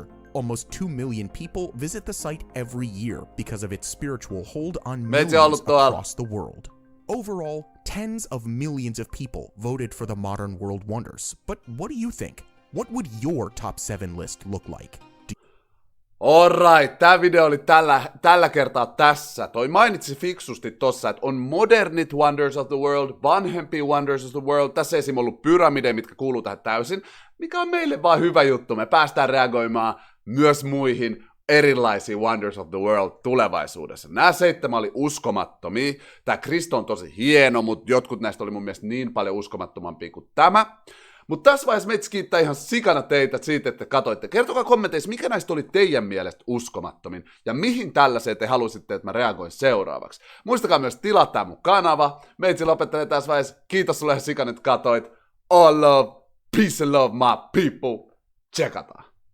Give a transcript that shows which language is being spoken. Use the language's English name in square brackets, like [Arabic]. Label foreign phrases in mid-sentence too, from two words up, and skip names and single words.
[English] Almost 2 million people visit the site every year because of its spiritual hold on millions across the world. Overall, tens of millions of people voted for the modern world wonders. But what do you think? What would your top 7 list look like? Alright, [Finnish] tää video oli tällä kertaa tässä. Toi mainitsi fiksusti tossa, että on modernit [English] Wonders of the World, [Finnish] vanhempia [English] Wonders of the World. [Finnish] Tässä ei esimerkiksi ollut pyramideja, mitkä kuuluu tähän täysin, mikä on meille vaan hyvä juttu. Me päästään reagoimaan myös muihin erilaisiin [English] Wonders of the World [Finnish] tulevaisuudessa. Nämä 7 oli uskomattomia. Tää Kristo on tosi hieno, mutta jotkut näistä oli mun mielestä niin paljon uskomattomampia kuin tämä. Mutta tässä vaiheessa meitä kiittää ihan sikana teitä siitä, että katsoitte. Kertokaa kommenteissa, mikä näistä oli teidän mielestä uskomattomin, ja mihin tällaiseen te halusitte, että mä reagoin seuraavaksi. Muistakaa myös tilata mun kanava. Meitsi lopettelee tässä vaiheessa. Kiitos sulle ihan sikana, että katsoit. [English] All love, peace and love, my people. [Finnish] Tsekataan.